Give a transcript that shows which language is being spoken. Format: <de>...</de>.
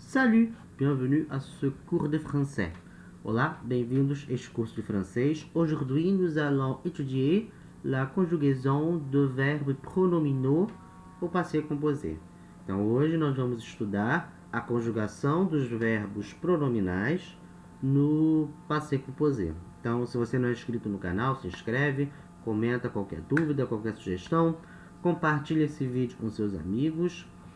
<fr>Salut, bienvenue à ce cours de français.</fr> <pt>Olá, bem-vindos a este curso de francês.</pt> <fr>Aujourd'hui, nous allons étudier la conjugaison de verbes pronominaux au passé composé.</fr> <pt>Então, hoje nós vamos estudar a conjugação dos verbos pronominais no passé composé. Então, se você não é inscrito no canal, se inscreve, comenta qualquer dúvida, qualquer sugestão, compartilhe esse vídeo com seus amigos.</pt>